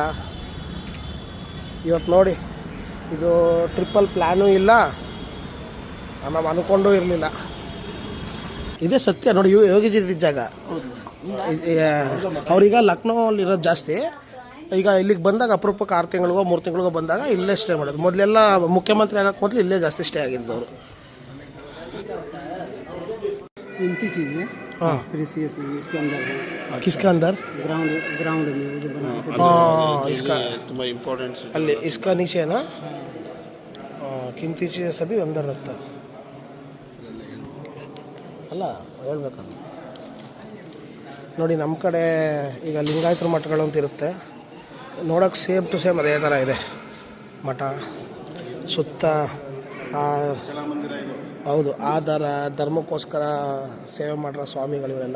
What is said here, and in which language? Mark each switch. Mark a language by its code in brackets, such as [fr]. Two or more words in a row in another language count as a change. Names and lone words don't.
[kn] ಇವತ್ತು ನೋಡಿ, ಇದು ಟ್ರಿಪ್ಪಲ್ ಪ್ಲ್ಯಾನೂ ಇಲ್ಲ, ನಾವು ಅಂದ್ಕೊಂಡೂ ಇರಲಿಲ್ಲ. ಇದೇ ಸತ್ಯ ನೋಡಿ, ಯೋಗಿಜಿ ಇದ್ದಿದ್ದ ಜಾಗ. ಅವ್ರೀಗ ಲಕ್ನೋಲ್ಲಿ ಇರೋದು ಜಾಸ್ತಿ. ಈಗ ಇಲ್ಲಿಗೆ ಬಂದಾಗ ಅಪರೂಪಕ್ಕೆ 6 ತಿಂಗಳಿಗೋ 3 ತಿಂಗಳಿಗೋ ಬಂದಾಗ ಇಲ್ಲೇ ಸ್ಟೇ ಮಾಡೋದು. ಮೊದಲೆಲ್ಲ ಮುಖ್ಯಮಂತ್ರಿ ಆಗೋಕ್ಕೆ ಮೊದಲು ಇಲ್ಲೇ ಜಾಸ್ತಿ ಸ್ಟೇ ಆಗಿದ್ದವರು. [hi] कीमती चीज़ है, हाँ, प्रीसियस है, इसके अंदर है किसके अंदर? ग्राउंड में वो जो बना है। हाँ, इसका [kn] ತುಂಬಾ ಇಂಪಾರ್ಟೆಂಟ್. [hi] ಅಲ್ಲಿ इसका नीचे है ना, कीमती चीज़ सभी अंदर रखता [kn] ಅಲ್ಲ ಹೇಳ್ಬೇಕಲ್ಲ. ನೋಡಿ, ನಮ್ಮ ಕಡೆ ಈಗ ಲಿಂಗಾಯತರ ಮಠಗಳು ಅಂತ ಇರುತ್ತೆ. ನೋಡೋಕ್ಕೆ [en] same to same [kn] ಅದೇ ಥರ ಇದೆ ಮಠ. ಸುತ್ತ ಹೌದು, ಆ ಧರ್ಮಕ್ಕೋಸ್ಕರ ಸೇವೆ ಮಾಡಿರೋ ಸ್ವಾಮಿಗಳು ಇವರೆಲ್ಲ.